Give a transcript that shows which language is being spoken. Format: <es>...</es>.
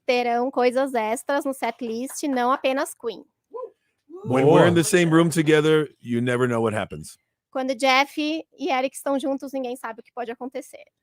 <pt>Terão coisas extras no setlist, não apenas Queen.</pt> <en>When we're in the same room together, you never know what happens.</en> <pt>Quando Jeff e Eric estão juntos, ninguém sabe o que pode acontecer.</pt>